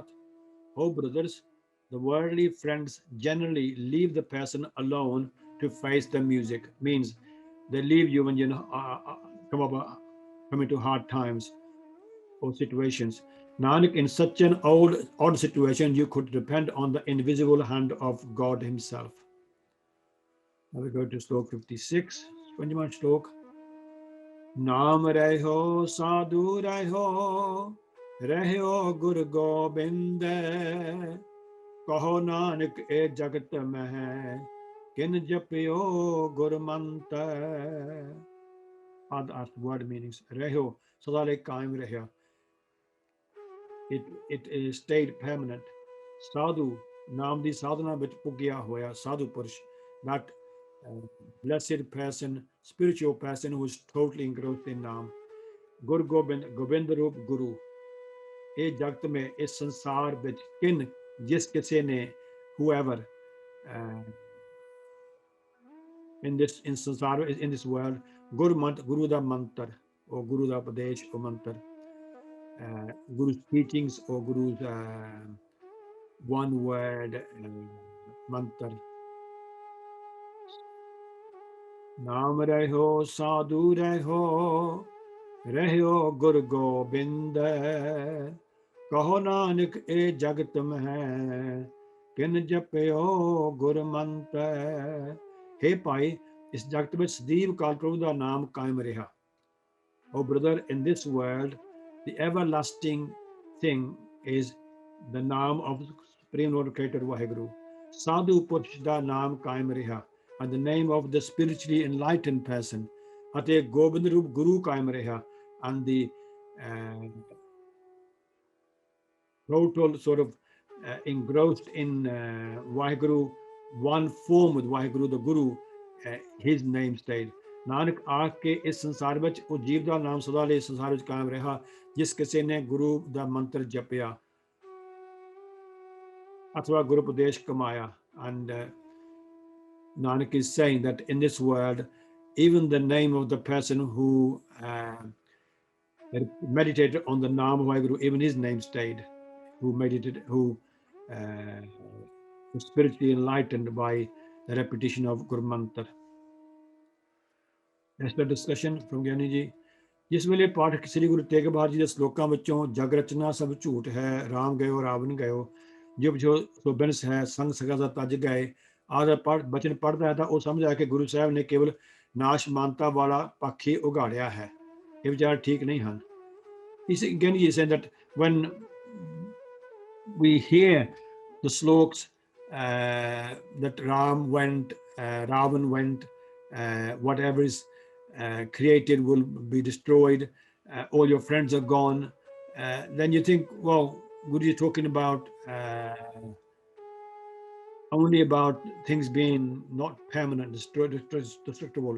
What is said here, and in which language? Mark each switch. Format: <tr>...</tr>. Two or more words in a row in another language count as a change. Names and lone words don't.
<en>Oh brothers, the worldly friends generally leave the person alone to face the music. Means they leave you when you come into hard times or situations. Nanak, in such an odd situation, you could depend on the invisible hand of God Himself. Now we go to Slok 56, 21 Slok.</en> <pa>ਨਾਮ ਰਹਿਓ ਸਾਧੂ ਰਹਿਓ ਗੁਰ ਗੋਬਿੰਦ, ਕਹੁ ਨਾਨਕ ਇਹ ਜਗਤ ਮਹਿ, ਕਿਨ ਜਪਿਓ ਗੁਰ ਮੰਤਰ.</pa> <en>Add word meanings.</en> <pa>ਰਹਿਓ, ਸਦਾ ਲਈ ਕਾਇਮ ਰਿਹਾ.</pa> <en>It stayed permanent.</en> <pa>ਸਾਧੂ, ਨਾਮ ਦੀ ਸਾਧਨਾ ਵਿੱਚ ਪੁੱਗਿਆ ਹੋਇਆ, ਸਾਧੂ ਪੁਰਸ਼,</pa> <en>that blessed person, spiritual person who is totally engrossed in naam.</en> <pa>ਗੁਰ ਗੋਬਿੰਦ, ਗੋਬਿੰਦ ਰੂਪ ਗੁਰੂ. ਇਹ ਜਗਤ ਮੇਂ ਇਸ ਸੰਸਾਰ ਵਿੱਚ ਕਿਨ ਜਿਸ ਕਿਸੇ ਨੇ</pa> <en>whoever in this world,</en> <pa>Guru ਦਾ ਮੰਤਰ or Guru ਦਾ ਉਪਦੇਸ਼ or ਮੰਤਰ,</pa> <en>Guru's teachings or Guru's one word mantra.</en> <pa>ਨਾਮ ਰਹਿਓ ਸਾਧੂ ਰਹਿਓ ਰਹਿਓ ਗੁਰ ਗੋਬਿੰਦ ਕਹੋ ਨਾਨਕ ਇਹ ਜਗਤ ਮਹਿ ਕਿਨ ਜਪਿਓ ਗੁਰਮੰਤਰ। हे ਭਾਈ ਇਸ ਜਗਤ ਵਿੱਚ ਸਦੀਵ ਕਾਲ ਪ੍ਰਭੂ ਦਾ ਨਾਮ ਕਾਇਮ ਰਿਹਾ।</pa> <en>Oh brother, in this world the everlasting thing is the name of Supreme Lord Creator Vaheguru।</en> <pa>ਸਾਧੂ ਪੁਰਸ਼ ਦਾ ਨਾਮ ਕਾਇਮ ਰਿਹਾ</pa> <en>and the name of the spiritually enlightened person</en> <pa>ਅਤੇ ਗੋਬਿੰਦ ਰੂਪ ਗੁਰੂ ਕਾਇਮ ਰਿਹਾ</pa> <en>and the total sort of engrossed in Vaheguru, one form with Vaheguru, the Guru, his name stayed।</en> <pa>ਨਾਨਕ ਆ ਕੇ ਇਸ ਸੰਸਾਰ ਵਿੱਚ ਉਹ ਜੀਵ ਦਾ ਨਾਮ ਸਦਾ ਲਈ ਸੰਸਾਰ ਵਿੱਚ ਕਾਇਮ ਰਿਹਾ ਜਿਸ ਕਿਸੇ ਨੇ ਗੁਰੂ ਦਾ ਮੰਤਰ ਜਪਿਆ ਅਥਵਾ ਗੁਰੂ ਉਪਦੇਸ਼ ਕਮਾਇਆ।</pa> <en>And Nanak is saying that in this world, even the name of the person who meditated on the name of Vaheguru, even his name stayed, who meditated, who was spiritually enlightened by the repetition of Guru Mantra। That's the discussion from Gyani ji।</en> <pa>ਜਿਸ ਵੇਲੇ ਪਾਠ ਸ੍ਰੀ ਗੁਰੂ ਤੇਗ ਬਹਾਦਰ ਜੀ ਦੇ ਸ਼ਲੋਕਾਂ ਵਿੱਚੋਂ ਜਗ ਰਚਨਾ ਸਭ ਝੂਠ ਹੈ, ਰਾਮ ਗਇਓ ਰਾਵਣ ਗਇਓ, ਜਿਵ ਜੋ ਸੋ ਬਿਨਸ ਹੈ, ਸੰਗ ਸਗਾ ਦਾ ਤਜ ਗਏ ਆਦਿ ਬਚਨ ਪੜ੍ਹਦਾ ਹੈ ਤਾਂ ਉਹ ਸਮਝਦਾ ਹੈ ਕਿ ਗੁਰੂ ਸਾਹਿਬ ਨੇ ਕੇਵਲ ਨਾਸ਼ ਮਾਨਤਾ ਵਾਲਾ ਪੱਖ ਹੀ ਉਘਾੜਿਆ ਹੈ। ਇਹ ਵਿਚਾਰ ਠੀਕ ਨਹੀਂ ਹਨ।</pa> <en>ਇਸ Gyani ji is saying that when we hear the sloks that Ram went, Ravan went, whatever is created will be destroyed, all your friends are gone, then you think, well, Guru is talking about only about things being not permanent, destructible।</en>